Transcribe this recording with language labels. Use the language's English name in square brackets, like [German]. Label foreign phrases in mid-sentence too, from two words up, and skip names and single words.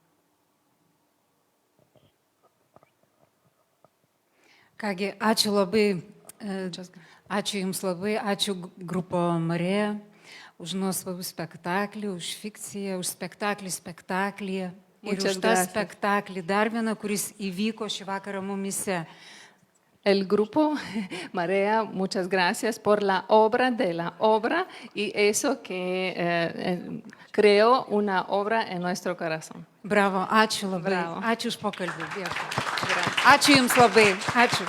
[Lithuanian] Kągi, ačiū labai. Ačiū Jums labai, ačiū Grupo Marija už nuostabų spektaklį, už fikciją, už spektaklį spektaklyje ir už tą spektaklį dar vieną, kuris įvyko šį vakarą mumise. [Spanish] El grupo Marea, muchas gracias por la obra de la obra y eso que creó una obra en nuestro corazón. [Lithuanian] Bravo, ačiū labai. Bravo. Ačiū už pokalbį. Ačiū Jums labai. Ačiū.